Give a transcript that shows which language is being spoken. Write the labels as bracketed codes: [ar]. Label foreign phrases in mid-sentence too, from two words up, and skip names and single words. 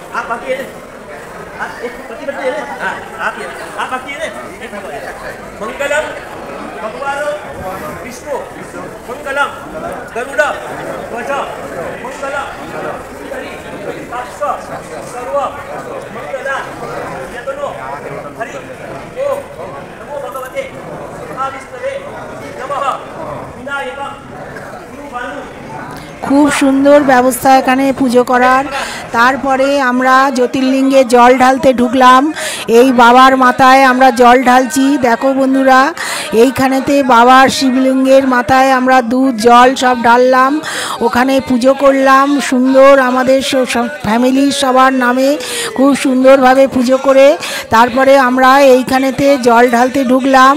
[sa] मंगलम भगवान विष्णु मंगलम गरुड़ ध्वज मंगलम सर्व मंगला यदनो हरि ओम नमो भगवते महाविष्णवे नमः विनायक गुरुवानु। [bn] খুব সুন্দর ব্যবস্থা এখানে পুজো করার। তারপরে আমরা জ্যোতির্লিঙ্গে জল ঢালতে ঢুকলাম। এই বাবার মাথায় আমরা জল ঢালছি। দেখো বন্ধুরা, এইখানেতে বাবার শিবলিঙ্গের মাথায় আমরা দুধ জল সব ঢাললাম, ওখানে পুজো করলাম সুন্দর আমাদের ফ্যামিলির সবার নামে খুব সুন্দরভাবে পুজো করে তারপরে আমরা এইখানেতে জল ঢালতে ঢুকলাম।